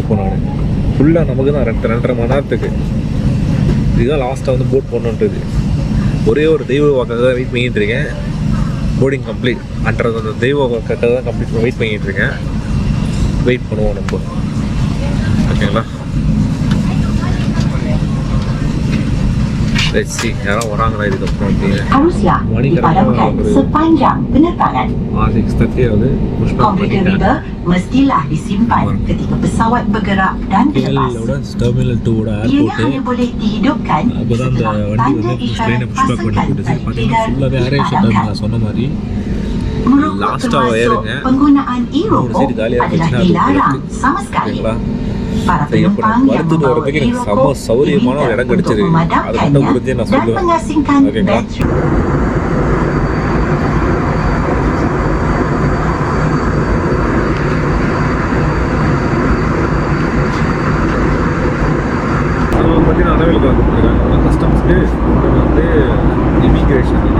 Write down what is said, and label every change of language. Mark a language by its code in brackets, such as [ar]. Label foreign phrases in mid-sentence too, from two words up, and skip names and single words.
[ta] இப்போ நான் ஃபுல்லாக நமக்கு தான் 2.5 மணி நேரத்துக்கு. இதுதான் லாஸ்ட்டாக வந்து போட் போடணுன்றது. ஒரே ஒரு தெய்வ வாக்காக தான் வெயிட் பண்ணிகிட்டு இருக்கேன். [en] boarding complete [ta] அன்றது அந்த தெய்வ வாக்காக தான் [en] complete wait [ta] பண்ணிகிட்டு இருக்கேன். வெயிட் பண்ணுவோம் நம்ம. ஓகேங்களா, [en] let's see [ta] யாராவது வராங்களா இதுக்கப்புறம். மணி கரெக்டாக 6:30 ஆகுது. [ms] mestilah disimpan ketika pesawat bergerak dan terlepas. Terminal 2 Ianya hanya boleh dihidupkan setelah tanda isyarat pasukan feeder dipadamkan. Termasuk penggunaan e-rokok adalah dilarang sama sekali. Para penumpang yang membawa e-rokok diminta untuk memadamkannya dan mengasingkan bateri. [ta] கஸ்டம்ஸ்க்கு வந்து இமிக்ரேஷன் இது.